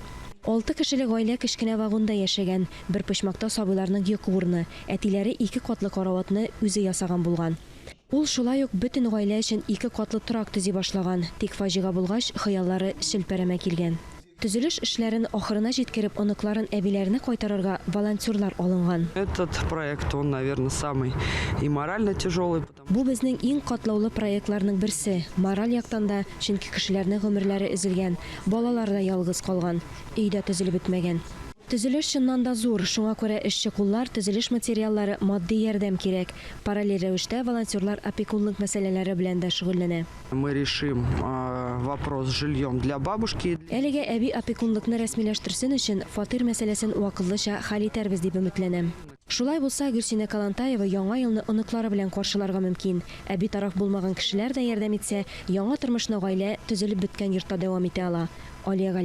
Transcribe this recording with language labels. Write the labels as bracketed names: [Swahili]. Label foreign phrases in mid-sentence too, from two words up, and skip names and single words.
[Tatar] 6 кешелек гаилә кечкенә вагонда яшәгән. Бер почмакта сабыйларның йокы урыны. Әтиләре 2 катлы караватны үзе ясаган булган. Ул шулай ук бөтен гаилә өчен 2 катлы торак төзи башлаган. Тик фаҗига булгач, хыяллары челпәрәмә килгән. Төзелеш эшләрен ахырына җиткереп, оныкларын әбиләренә кайтарырга волонтерлар алынган. [Russian] Этот проект, он, наверное, самый и морально тяжелый. [Tatar] Бу безнең иң катлаулы проектларның берсе. Мораль яктан да, чөнки кешеләрнең гомерләре өзелгән, балалар да ялгыз калган, өйдә төзелеп бетмәгән. Төзелеш чыннан да зур, шуңа күрә эшче куллар, төзелеш материаллары, матди ярдәм кирәк. Параллель рәвештә волонтерлар опекунлык мәсьәләләре белән дә шөгыльләнә. [Russian] Мы решим вопрос с жильем для бабушки. [Tatar] Әлегә әби опекунлыкны рәсмиләштерсен өчен фатир мәсьәләсен вакытлыча хәл итәрбез дип өметләнәм. Шулай булса, Гөлсинә Калантаева яңа елны оныклары белән каршыларга мөмкин. Әби тараф булмаган кешеләр дә ярдәм итсә, яңа тормышны гаилә төзелеп беткән йортта дәвам итә ала.